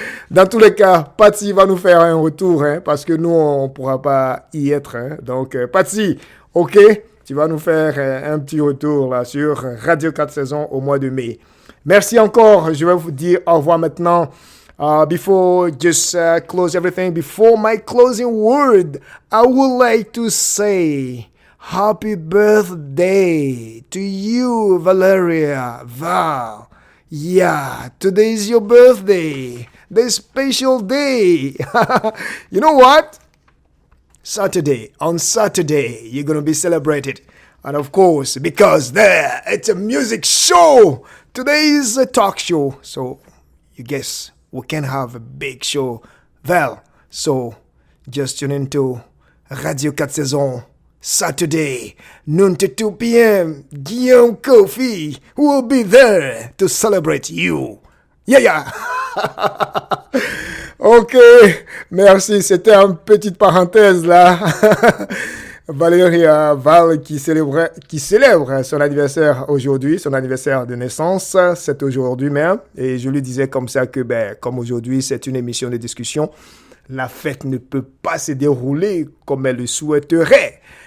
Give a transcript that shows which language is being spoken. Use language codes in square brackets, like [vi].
[fr] Dans tous les cas, Patty va nous faire un retour, hein, parce que nous, on ne pourra pas y être. Hein. Donc, Patty, OK, tu vas nous faire un petit retour là, sur Radio 4 Saisons au mois de mai. Merci encore. Je vais vous dire au revoir maintenant. [en] Before just close everything, before my closing word, I would like to say happy birthday to you, Valeria, Val. Yeah, today is your birthday, the special day. You know what? On Saturday, you're going to be celebrated. And of course, because there, it's a music show. Today is a talk show. So, you guess, we can have a big show. Well, so, just tune into Radio 4 Saisons. Saturday, noon to 2 p.m., Guillaume Kofi will be there to celebrate you. Yeah. [fr] OK, merci. C'était une petite parenthèse là. Valéria Val qui célèbre son anniversaire aujourd'hui, son anniversaire de naissance, c'est aujourd'hui même. Et je lui disais comme ça que, comme aujourd'hui, c'est une émission de discussion, la fête ne peut pas se dérouler comme elle le souhaiterait.